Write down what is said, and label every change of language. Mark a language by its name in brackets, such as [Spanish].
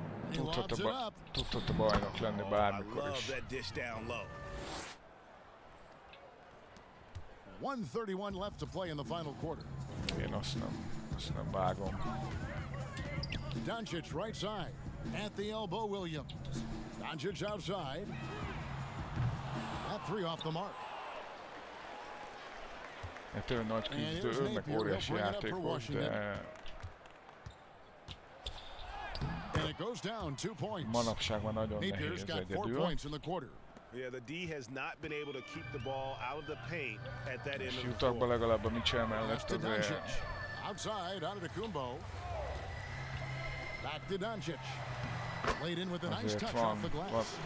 [Hungarian] Tudhat a bajnok lenni bármikor is. [English] 1:31 left to play in the final quarter. [Hungarian] Én azt nem vágom. [English] Doncic right side. At the elbow, Williams. Doncic outside. That three off the mark. [Hungarian] Tényleg nagy küzdő, meg óriási játékos, de... [English] And it goes down 2 points. [Hungarian] Manapság már nagyon nehéz egyedül. [English] Yeah, the D has not been able to keep the ball out of the paint at that end of the [Hungarian] Utahban legalább a Mitchell mellett azért... [English] Outside, Antetokounmpo. Back to Doncic. Played in with a nice touch off the glass.